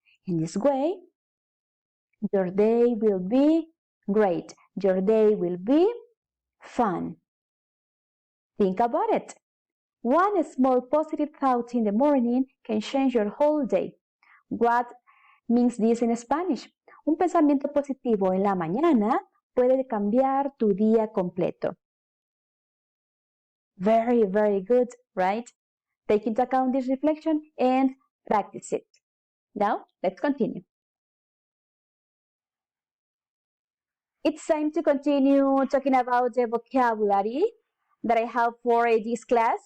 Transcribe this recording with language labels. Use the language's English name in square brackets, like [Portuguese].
[English] In this way, your day will be great. Your day will be fun. Think about it. One small positive thought in the morning can change your whole day. What means this in Spanish? [Spanish] Un pensamiento positivo en la mañana puede cambiar tu día completo. [English] Very, very good, right? Take into account this reflection and practice it. Now, let's continue. It's time to continue talking about the vocabulary that I have for this class.